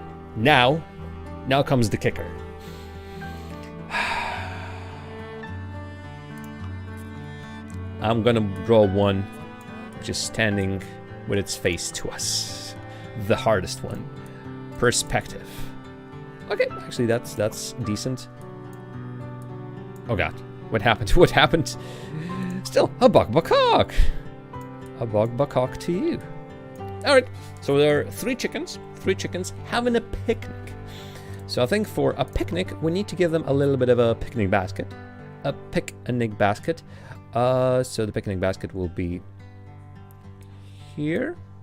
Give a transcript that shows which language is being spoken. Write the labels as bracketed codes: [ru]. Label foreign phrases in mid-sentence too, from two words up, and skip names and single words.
[en] And now Now comes the kicker. I'm gonna draw one which is standing with its face to us. The hardest one. Perspective. Okay, actually that's decent. Oh god, what happened? What happened? Still, a bok-bok-hawk. A bok-bok-hawk to you. Alright, so there are three chickens having a picnic. So I think for a picnic, we need to give them a little bit of a picnic basket. A picnic basket. So the picnic basket will be here.